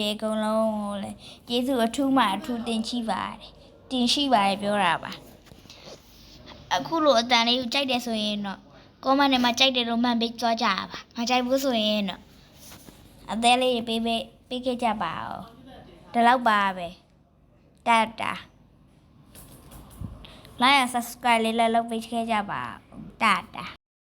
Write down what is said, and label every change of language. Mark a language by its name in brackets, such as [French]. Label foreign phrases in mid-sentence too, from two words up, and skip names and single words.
[Burmese] တွေအကုန်လုံးကိုလည်းကျေးဇူးအထူးမှအထူးတင်ရှိပါတယ်တင်ရှိပါတယ်ပြောတာပါအခုလိုအတန်လေးကိုကြိုက်တယ်ဆိုရင်တော့comment ထဲမှာကြိုက်တယ်လို့မှတ်ပေးကြကြပါမကြိုက်ဘူးဆိုရင်တော့အသေးလေးပေးခဲ့ကြပါဦးဒီလောက်ပါပဲတတာ [English] like and subscribe [Burmese] လေးလည်းလုပ်ပေးခဲ့ကြပါဦးတတာ